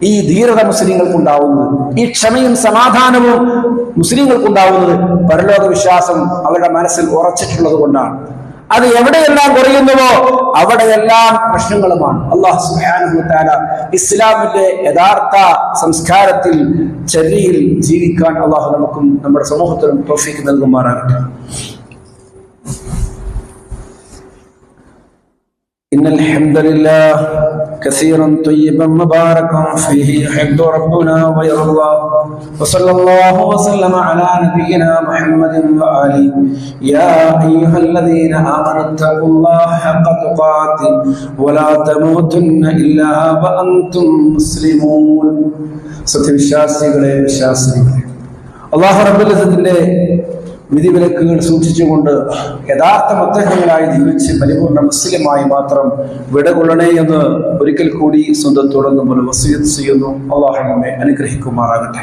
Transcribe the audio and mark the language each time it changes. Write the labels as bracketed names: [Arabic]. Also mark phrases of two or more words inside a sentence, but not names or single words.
[Malayalam] ഈ ധീരത മുസ്ലിങ്ങൾക്കുണ്ടാവുന്നത്, ഈ ക്ഷമയും സമാധാനവും മുസ്ലിങ്ങൾക്കുണ്ടാവുന്നത് പരലോക വിശ്വാസം അവരുടെ മനസ്സിൽ ഉറച്ചിട്ടുള്ളത് കൊണ്ടാണ്. അത് എവിടെയെല്ലാം കുറയുന്നുവോ അവിടെയെല്ലാം പ്രശ്നങ്ങളുമാണ്. [Arabic] الله سبحانه وتعالى [Malayalam] ഇസ്ലാമിന്റെ യഥാർത്ഥ സംസ്കാരത്തിൽ ചര്യയിൽ ജീവിക്കാൻ അല്ലാഹു നമുക്കും നമ്മുടെ സമൂഹത്തിനും തൗഫീഖ് നൽകുമാറാകട്ടെ. [Arabic] إن الحمد لله كثيرا طيبا مباركا فيه يحب ربنا ويرضى وصلى الله وسلم على نبينا محمد وآله يا أيها الذين آمنوا اتقوا الله حق تقاته ولا تموتن إلا وأنتم مسلمون. [Malayalam] സത്യവിശ്വാസികളെ വിശ്വാസികളെ, അല്ലാഹു റബ്ബുൽ ഇസ്സത്തിന്റെ വിധിവിലക്കുകൾ സൂക്ഷിച്ചുകൊണ്ട് യഥാർത്ഥ മുത്തഖികളായി ജീവിച്ച് പരിപൂർണ്ണ മുസ്ലിമായി മാത്രം വിടകൊള്ളണേ എന്ന് ഒരിക്കൽ കൂടി സ്വന്തം തുടങ്ങുമ്പോൾ വസിയത്ത് ചെയ്യുന്നു. അല്ലാഹു നമ്മെ അനുഗ്രഹിക്കുമാറാകട്ടെ.